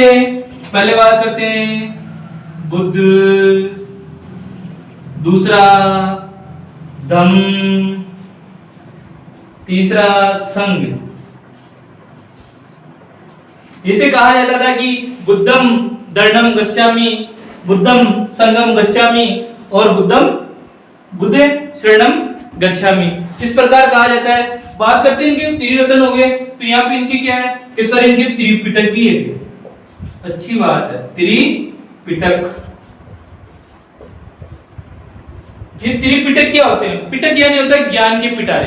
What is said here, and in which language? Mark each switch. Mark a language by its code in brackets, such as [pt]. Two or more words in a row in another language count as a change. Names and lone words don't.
[hi] पहले बात करते हैं बुद्ध, दूसरा धम्म, तीसरा संघ। इसे कहा जाता था कि [pi] बुद्धम दर्डम गच्छामि, बुद्धम संघम गच्छामि और बुद्ध शरणम गच्छामि। [hi] इस प्रकार कहा जाता है। बात करते हैं इनके त्रिरत्न हो गए। तो यहाँ पे इनके क्या है कि सर इनके त्रिपिटक भी है। अच्छी बात है। त्रिपिटक। ये त्रिपिटक क्या होते हैं? पिटक यानी होता है ज्ञान के पिटारे।